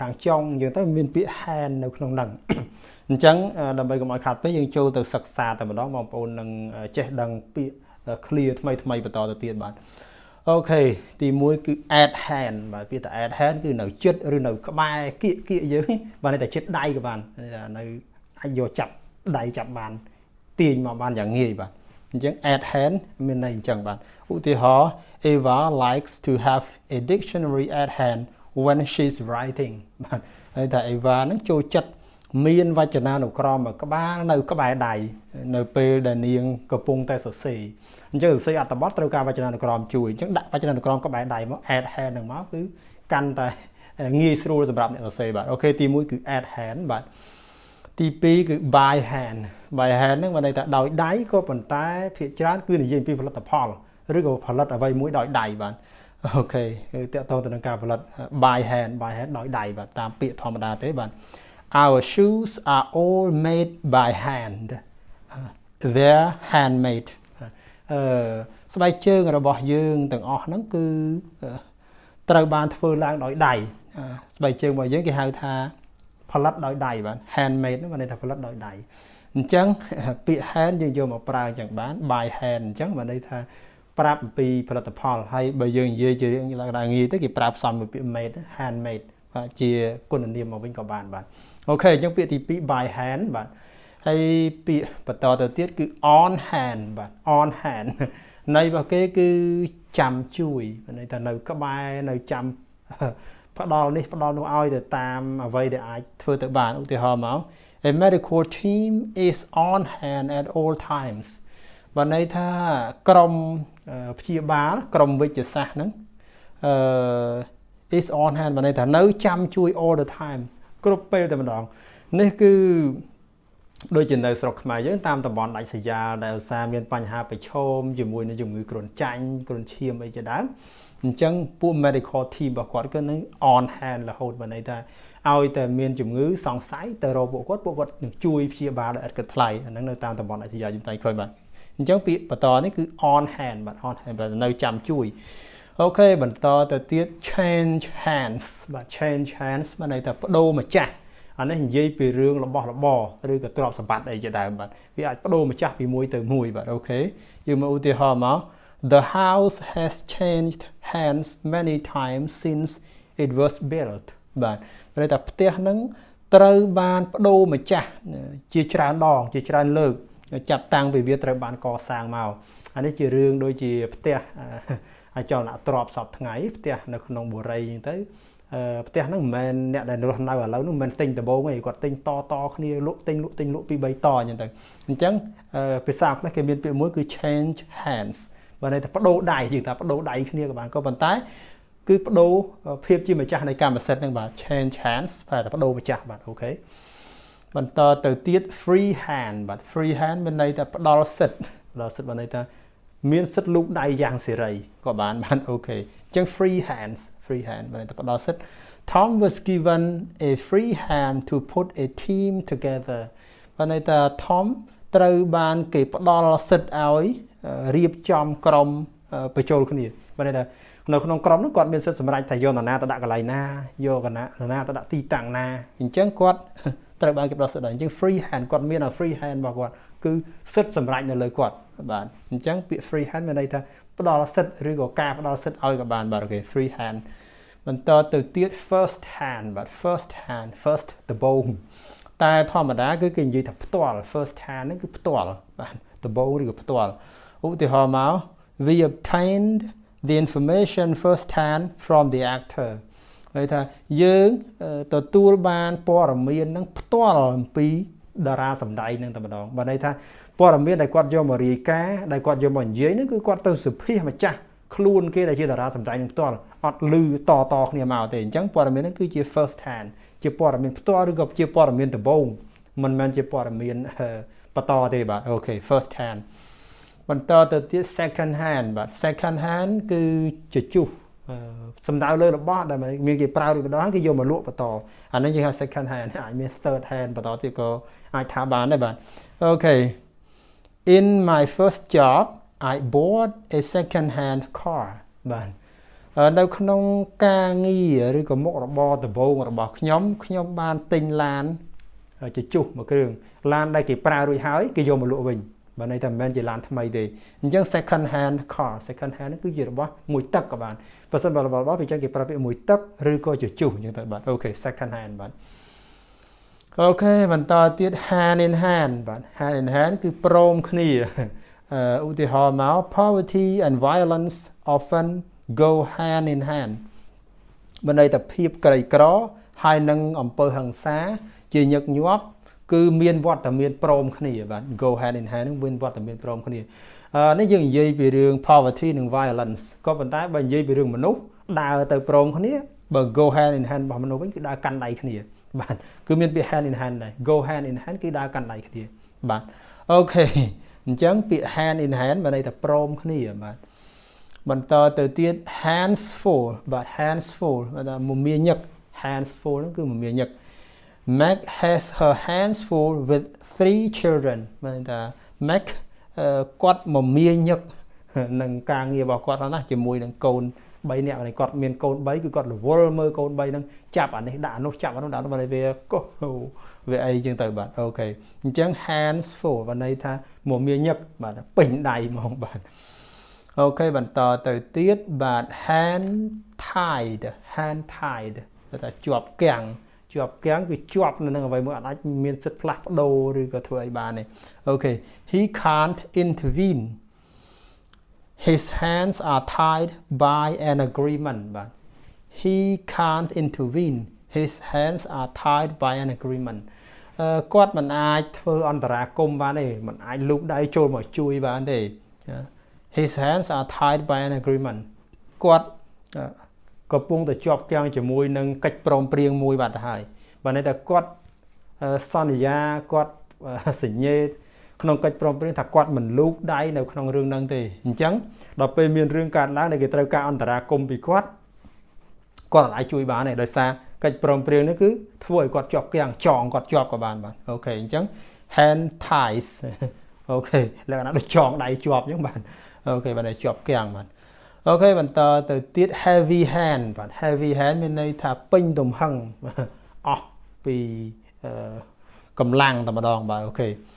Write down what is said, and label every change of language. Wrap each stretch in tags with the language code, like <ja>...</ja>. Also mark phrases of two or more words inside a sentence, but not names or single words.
<km>ខាងចុងអញ្ចឹងទៅមានពាក្យ hand នៅក្នុងហ្នឹងអញ្ចឹងដើម្បីកុំឲ្យខាតពេកយើងចូលទៅសិក្សាតែម្ដងបងប្អូននឹងចេះដឹងពាក្យ clear ថ្មីបន្តទៅទៀតបាទអូខេទី1គឺ</km> <en>add hand</en> <km>បាទពាក្យថា</km> <en>add hand</en> <km>គឺនៅជិតឬនៅក្បែរ គៀកយើងបាទន័យថាជិតដៃក៏បាននៅអាចយកចាប់ដៃចាប់បានទាញមកបានយ៉ាងងាយបាទអញ្ចឹង</km> <en>add hand</en> <km>មានន័យអញ្ចឹងបាទឧទាហរណ៍</km> <en>Eva likes to have a dictionary at hand when she's writing</en> <km>បាទន័យថា Eva ហ្នឹងចូលចិត្តមានវចនានុក្រមនៅក្បែរដៃនៅពេលដែលនាងកំពុងតែសរសេរ អញ្ចឹងសរសេរអត្ថបទត្រូវការវចនានុក្រមជួយអញ្ចឹងដាក់វចនានុក្រមក្បែរដៃមក</km> <en>add hand</en> <km>ហ្នឹងមកគឺកាន់តែងាយស្រួលសម្រាប់អ្នកសរសេរបាទអូខេទី1គឺ</km> <en>add hand</en> <km>បាទទី2គឺ</km> <en>by hand</en> <km>ហ្នឹងមានន័យថាដោយដៃក៏ប៉ុន្តែភាគច្រើនគឺនិយាយពីផលិតផលឬក៏ផលិតអ្វីមួយដោយដៃបាទអូខេគឺតកតងទៅនឹងការផលិត</km> <en>by hand</en> <km>ដោយដៃបាទតាមពាក្យធម្មតាទេបាទ</km> <en>Our shoes are all made by hand. They're handmade.</en> <km>ស្បែកជើងរបស់យើងទាំងអស់ហ្នឹងគឺត្រូវបានធ្វើឡើងដោយដៃស្បែកជើងរបស់យើងគេហៅថាផលិតដោយដៃបាទ handmade ហ្នឹងមានន័យថាផលិតដោយដៃអញ្ចឹងពាក្យ hand យើងយកមកប្រើអញ្ចឹងបាន</km> <en>by hand</en> <km>អញ្ចឹ ងមានន័យថាប្រាប់អំពីផលិតផលហើយបើយើងនិយាយជារឿងឡើងងាយទៅគេប្រើផ្សំមួយពាក្យ</km> <en>made handmade</en> <km>បាទជាគុណនាមមកវិញក៏បាន បាទអូខេអញ្ចឹងពាក្យទី2</km> <en>by hand</en> <km>បាទហើយពាក្យបន្តទៅទៀតគឺ</km> <en>on hand</en> <km>បាទ</km> <en>on hand</en> <km>ន័យរបស់ គេគឺចាំជួយន័យថានៅក្បែរនៅចាំផ្ដល់នេះផ្ដល់នោះឲ្យទៅតាមអ្វីដែលអាចធ្វើទៅបានឧទាហរណ៍មក</km> <en>A medical team is on hand at all times</en> <km>បាទន័យថាក្រុមព្យាបាលក្រុមវិទ្យាសាស្ត្រហ្នឹង</km> <en>is on hand</en> <km>បាទន័យថានៅចាំជួយ</km> <en>all the time</en> <km>គ្រប់ពេលតែម្ដងនេះគឺដូចជានៅស្រុកខ្មែរយើងតាមតំប ន់ដាច់ស្រយាលដែលឧស្សាហ៍មានបញ្ហាប្រឈមជាមួយនឹងជំងឺគ្រុនចាញ់គ្រុនឈាមអីជាដើមអញ្ចឹងពួក</km> <en>medical team</en> <km>របស់គាត់គឺនឹង</km> <en>on hand</en> <km>រហូតបានន័យថាឲ្យតែមានជំងឺសង្ស័យទៅរកពួកគាត់នឹងជួយព្យាបាលដោយឥតគិតថ្លៃអាហ្នឹងនៅតាមតំបន់ដាច់ស្រយាលជំនាញក្រោយបាទអញ្ចឹងពាក្យបន្តនេះគឺ</km> <en>on hand</en> <km>បាទ</km> <en>on hand</en> <km>បាទនៅចាំជួយអូខេបន្តទៅទៀត</km> <en>change hands</en> <km>បាទ</km> <en>change hands</en> <km>មានន័យថាប្ដូរម្ចាស់អានេះនិយា យពីរឿងរបស់របរឬក៏ទ្រព្យសម្បត្តិអីជាដើមបាទវាអាចប្ដូរម្ចាស់ពីមួយទៅមួយបាទអូខេយើងមកឧទាហរណ៍មក</km> <en>The house has changed hands many times since it was built</en> <km>បាទមានន័យថាផ្ទះហ្នឹងត្រូវបានប្ដូរម្ចាស់ជាច្រើនដងជាច្រើនលើកចាប់តាំងពីវាត្រូវបានកសាងមកអានេះជារឿងដូចជា ផ្ទះចលនាទ្របសពថ្ងៃផ្ទះនៅក្នុងបុរីអញ្ចឹងទៅផ្ទះហ្នឹងមិនមែនអ្នកដែលរស់នៅឥឡូវហ្នឹងមិនមែនទិញដំបូងទេគាត់ទិញតគ្នាលក់ទិញលក់ពី3តអញ្ចឹងទៅអញ្ចឹងភាសាអង់គ្លេសគេមានពាក្យមួយគឺ</km> <en>change hands</en> <km>បាទន័យថាប្ដូរដៃយើងថាប្ដូ រដៃគ្នាក៏បានក៏ប៉ុន្តែគឺប្ដូរភាពជាម្ចាស់នៃកម្មសិទ្ធិហ្នឹងបាទ</km> <en>change hands</en> <km>បាទប្ដូរម្ចាស់បាទអូខេបន្តទៅទៀត</km> <en>free hand</en> <km>បាទ</km> <en>free hand</en> <km>មានន័យថាផ្ដល់សិទ្ធិបានន័យថាមានសិទ្ធិលូក ដៃយ៉ាងសេរីក៏បានអូខេអញ្ចឹង</km> <en>free hand</en> <km>បានតែផ្ដល់សិទ្ធិ</km> <en>Tom was given a free hand to put a team together</en> <km>បានន័យថា Tom ត្រូវបានគេផ្ដល់សិទ្ធិឲ្យរៀបចំក្រុមបញ្ចូលគ្នាបានន័យថានៅក្នុងក្រុមនោះគាត់មានសិទ្ធិសម្រេចថាយកនរណាទៅដាក់កន្លែងណាយកនរណាទៅដាក់ទីតាំងណាអញ្ចឹងគាត់ត្រូវបានគេផ្ដល់សិទ្ធិដល់អញ្ចឹង</km> <en>free hand</en> <km>គាត់មាន</km> <en>free hand</en> <km>របស់គាត់គឺសិទ្ធិសម្រេចនៅលើគាត់បាទអញ្ចឹងពាក្យ</km> <en>free hand</en> <km>មានន័យថាផ្ដល់សិទ្ធិឬក៏ការផ្ដល់សិទ្ធិឲ្យក៏បានបាទអូខេ</km> <en>free hand</en> <km>បន្តទៅទៀត</km> <en>first hand</en> <km>បាទ first ដំបូង តែធម្មតាគឺគេនិយាយថាផ្ទាល់</km> <en>first hand</en> <km>ហ្នឹងគឺផ្ទាល់បាទដំបូងឬក៏ផ្ទាល់ឧទាហរណ៍មក</km> <en>we obtained the information first hand from the actor</en> <km>ន័យថាយើងទទួលបានព័ត៌មាន ហ្នឹងផ្ទាល់អំពីតារាសម្ដែងហ្នឹងតែម្ដងបាទន័យថាព័ត៌មានដែលគាត់យកមករាយការណ៍ដែលគាត់យកមកនិយាយហ្នឹងគឺគាត់ ទៅសុភាសម្ចាស់ខ្លួនគេដែលជាតារាសម្ដែងនឹងផ្ទាល់អត់ឮតគ្នាមកទេអញ្ចឹងព័ត៌មានហ្នឹងគឺជា</km> <en>first hand</en> <km>ជាព័ត៌មានផ្ទាល់ឬក៏ជាព័ត៌មានដំបូងមិនមែនជាព័ត៌មានបន្តទេបាទអូខេ</km> <en>first hand</en> <km>បន្តទៅទៀត</km> <en>second hand</en> <km>បាទ</km> <en>second hand</en> <km>គឺជាជុះសំដៅលើរបស់ដែលមានគេប្រើរួចម្ដងគេយកមកលក់បន្តអានេះយើងហៅ</km> <en>second hand</en> <km>អាចមាន</km> <en>third hand</en> <km>បន្តទៀតក៏អាចថាបានដែរបាទអូខេ</km> <en>in my first job I bought a second hand car</en> <km>បាទនៅក្នុងការងារឬក៏មុខរបរដំបូងរបស់ខ្ញុំបានទិញឡានជជុះមួយគ្រឿងឡានដែលគេប្រើរួចហើយគេយកមកលក់វិញបាទន័យថាមិនមែនជាឡានថ្មីទេអញ្ចឹង</km> <en>second hand car second hand</en> <km>ហ្នឹងគឺជារបស់មួយទឹកក៏បានបើសិនបើរបស់ពីចឹងគេប្រើពាក្យមួយទឹកឬក៏ជជុះអញ្ចឹងទៅបាទអូខេ</km> <en>second hand</en> <km>បាទអូ ខេបន្តទៀត</km> <en>hand in hand</en> <km>បាទ</km> <en>hand in hand</en> <km>គឺព្រមគ្នាឧទាហរណ៍មក</km> <en>poverty and violence often go hand in hand</en> <km>បើន័យថាភាពក្រីក្រហើយនឹងអំពើហិង្សាជាញឹកញាប់គឺមានវត្តមានព្រមគ្នាបាទ</km> <en>go hand in hand</en> <km>នឹងមានវត្តមានព្រមគ្នា នេះយើងនិយាយពីរឿង poverty និង violence ក៏ប៉ុន្តែបើនិយាយពីរឿងមនុស្សដើរទៅព្រមគ្នាបើ</km> <en>go hand in hand</en> <km>របស់មនុស្សវិញគឺដើរកាន់ដៃគ្នាបាទគឺមានពាក្យ</km> <en>hand in hand</en> <km>ដែរ</km> <en>go hand in hand</en> <km>គឺដើរកាន់ដៃគ្នា បាទអូខេអញ្ចឹងពាក្យ</km> <en>hand in hand</en> <km>មានន័យថាព្រមគ្នាបាទបន្តទៅទៀត</km> <en>hands full</en> <km>បាទ</km> <en>hands full</en> <km>ថាមមាញឹក</km> <en>hands full</en> <km>ហ្នឹងគឺមមាញឹ ក</km> <en>Meg has her hands full with 3 children</en> <km>មានន័យថា Meg គាត់មមាញឹកនឹងការងាររបស់គាត់ណាជាមួយនឹងកូ ន3នាក់ហើយគាត់មានកូន3គឺគាត់រវល់មើលកូន3ហ្នឹងចាប់អានេះដាក់អានោះចាប់អានោះដាក់មកវាកុសវាអីចឹងទៅបាទអូខេអញ្ចឹង</km> <en>hands full</en> <km>បានន័យថាមមាញឹកបាទពេញដៃហ្មងបាទអូខេបន្តទៅទៀតបាទ</km> <en>hand tied</en> <km>ថាជាប់គាំងគឺជាប់នៅនឹងអ្វីមួយអាចមានសិទ្ធិផ្លាស់ប្ដូរឬក៏ធ្វើអីបានទេអូខេ</km> <en>he can't intervene his hands are tied by an agreement</en> <km>បាទ</km> <en>he can't intervene his hands are tied by an agreement</en> <km>គាត់មិនអាចធ្វើអន្តរាគមន៍បានទេមិនអាចលូកដៃចូលមកជួយបានទេ</km> <en>his hands are tied by an agreement</en> <km>គាត់កំពុងតែជាប់គាំងជាមួយនឹងកិច្ចព្រមព្រៀងមួយបាត់ទៅហើយបើន័យថាគាត់សន្យាគាត់សញ្ញេក្នុងកិច្ច ព្រមព្រៀងថាគាត់មិនលូកដៃនៅក្នុងរឿងហ្នឹងទេអញ្ចឹងដល់ពេលមានរឿងកើតឡើងដែលគេត្រូវការអន្តរាគមន៍ពីគាត់អាចជួយបានទេដោយសារកិច្ចព្រមព្រៀងនេះគឺធ្វើឲ្យគាត់ជាប់គាំងចងគាត់ជាប់ក៏បានអូខេអញ្ចឹង</km> <en>hand ties</en> <km>អូខេលក្ខណៈដូចចងដៃជាប់អញ្ចឹងបាទអូខេបាទជាប់គាំងបាទអូខេបន្តទៅទៀត</km> <en>heavy hand</en> <km>បាទ</km> <en>heavy hand</en> <km>មានន័យថាពេញទំហឹងអស់ពីកម្លាំងតែម្ដងបាទអូខេ</km>